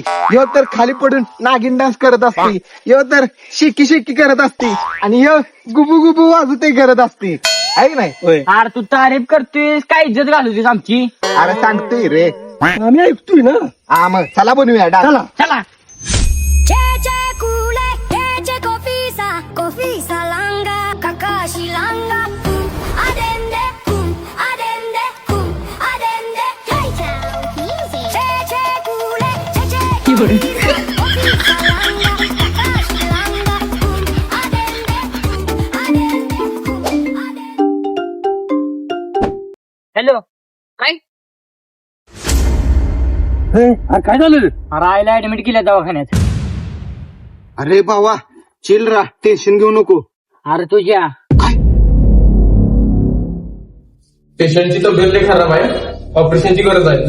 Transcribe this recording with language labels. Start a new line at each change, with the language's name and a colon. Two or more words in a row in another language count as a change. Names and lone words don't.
Marathi: यो तर खाली पडून नागिन डान्स करत असते, यो तर शिकी करत असते आणि यो गुबू वाजते करत असते. आहे की नाही? अरे तू तारीफ करतोयस काय इज्जत घालवतीस आमची? अरे सांगतोय रे. आम्ही ऐकतोय ना. हा मग चला बनवूया डान्स. चला. Cece kule, cece kofisa langa, kakashi langa, adende,
English: hey town music. Cece kule, cece kofisa langa, kakashi langa, adende.
Marathi: हॅलो, काय? काय झालं? अरे आईला ऍडमिट केल्या दवाखान्यात. अरे बाबा चिल राहा, टेन्शन घेऊ नको. अरे तुझ्या पेशंटची तब्येत लई खराब आहे, ऑपरेशनची गरज आहे.